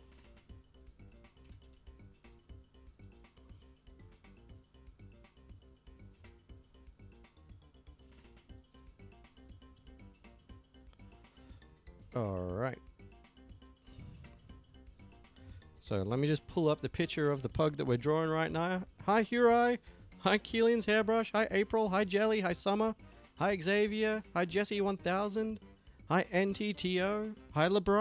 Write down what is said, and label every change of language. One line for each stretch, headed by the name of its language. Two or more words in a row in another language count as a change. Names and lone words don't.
English: Alright. So let me just pull up the picture of the pug that we're drawing right now. Hi, Hurai. Hi, Keelan's Hairbrush. Hi, April. Hi, Jelly. Hi, Summer. Hi, Xavier. Hi, Jesse1000. Hi, NTTO. Hi, LeBrock.